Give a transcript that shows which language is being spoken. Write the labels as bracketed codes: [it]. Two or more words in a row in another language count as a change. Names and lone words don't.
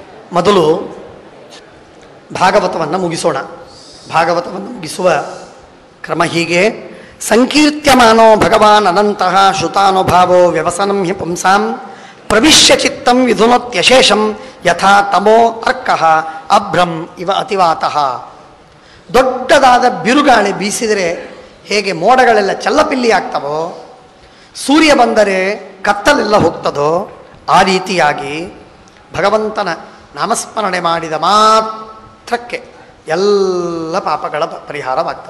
[kn] ಮೊದಲು ಭಾಗವತವನ್ನು ಮುಗಿಸೋಣ. ಭಾಗವತವನ್ನು ಮುಗಿಸುವ ಕ್ರಮ ಹೀಗೆ: [sa] ಸಂಕೀರ್ತ್ಯಮಾನೋ ಭಗವಾನ್ ಅನಂತಃ ಶ್ರುತಾನುಭಾವೋ ವ್ಯವಸನಂ ಹಿ ಪುಂಸಾಂ ಪ್ರವಿಶ್ಯ ಚಿತ್ತಂ ವಿಧುನೋತ್ಯಶೇಷಂ ಯಥಾ ತಮೋ ಅರ್ಕಃ ಅಭ್ರಂ ಇವ ಅತಿವಾತಃ. [kn] ದೊಡ್ಡದಾದ ಬಿರುಗಾಳಿ ಬೀಸಿದರೆ ಹೇಗೆ ಮೋಡಗಳೆಲ್ಲ ಚಲ್ಲಪಿಲ್ಲಿ ಆಗ್ತವೋ, ಸೂರ್ಯ ಬಂದರೆ ಕತ್ತಲೆಲ್ಲ ಹೋಗ್ತದೋ, ಆ ರೀತಿಯಾಗಿ ಭಗವಂತನ ನಾಮಸ್ಮರಣೆ ಮಾಡಿದ ಮಾತ್ರಕ್ಕೆ ಎಲ್ಲ ಪಾಪಗಳ ಪರಿಹಾರವಾಗ್ತದೆ.